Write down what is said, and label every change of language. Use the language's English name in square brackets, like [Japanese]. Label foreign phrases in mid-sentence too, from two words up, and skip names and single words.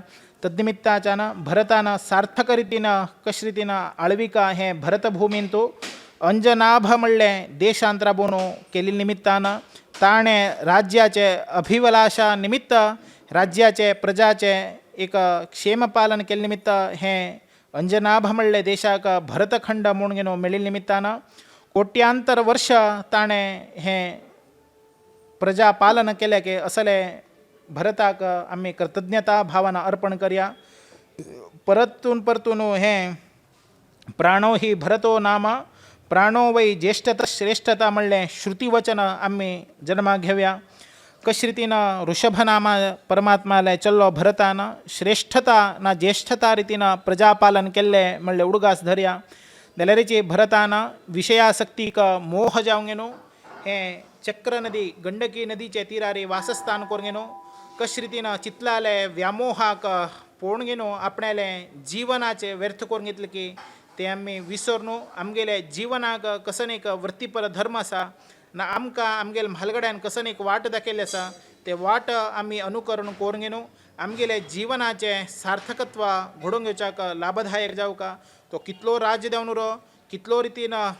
[Konkani] तदनिमित्ताच्यान भरतान सार्थक रितीन कशे रितीन आळविका हे भरतभुमींतू अंजनाभ म्हणलें देशांत राबोवन केल्ले निमित्तान ताणें राज्याचे अभिवलाशा निमित्त राज्याचे प्रजाचे एक क्षेमपालन केल्ले निमित्त हें अंजनाभ म्हणलें देशाक भरतखंड म्हणून घेवन मेळिल्ले निमित्तान कोट्यांतर वर्ष ताणें हें प्रजा पालन केलें की असलें भरताक आमी कृतज्ञता भावना अर्पण करया परतून परतून हें प्राणो ही भरतो नाम [Sanskrit] प्राणो वै ज्येष्ठता श्रेष्ठता [Konkani] म्हणलें श्रुतीवचन आमी जन्माक घेवया कशे रितीन ऋषभ नामा परमात्माले चल्लो भरतान श्रेष्ठता ना ज्येष्ठता रितीन प्रजापालन केल्लें म्हणलें उडगास धरया जाल्यारची भरतान विशयासक्तीक मोह जावंक न्हू हें चक्र नदी गंडकी नदीचे तीरारी वासस्थान करूंक न्हू कशे रितीन चितलाले व्यामोहाक पळोवन घेवन आपणाले जिवनाचे व्यर्थ करून घेतले की ते आमी विसरून आमगेले जिवनाक कसन एक वृत्तीपर धर्म आसा ना आमकां आमगेल्या म्हालगड्यान कसन एक वाट दाखयल्ली आसा ते वाट आमी अनुकरण करून घेवन आमगेले जिवनाचे सार्थकत्व घडोवन घेवच्याक लाभदायक जावका तो कितलो राज्य देंवन उरो कितलो रितीन